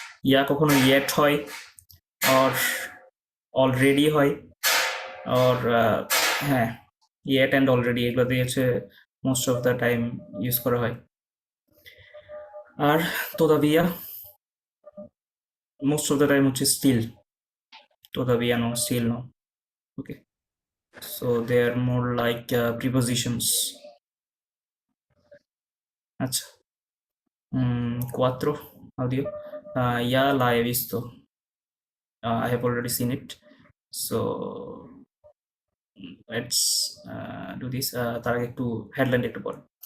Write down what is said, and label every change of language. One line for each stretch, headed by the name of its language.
Bangla: ইয়া কখনো ইয়েট হয়, or already হয়, অর হ্যাঁ, ইয়েট অ্যান্ড অলরেডি এগুলো দিয়ে হচ্ছে
English: most of the time
Bangla: use করা হয়। আর তোদাবিয়া
English: most of the time
Bangla: হচ্ছে still, তোদাবিয়া no, steal no.
English: Okay, so they are more like prepositions.
Spanish: আচ্ছা, cuatro audio. Ya la he visto.
English: I have already seen it. So let's do this.
Bangla: তার আগে একটু headline একটু পড়।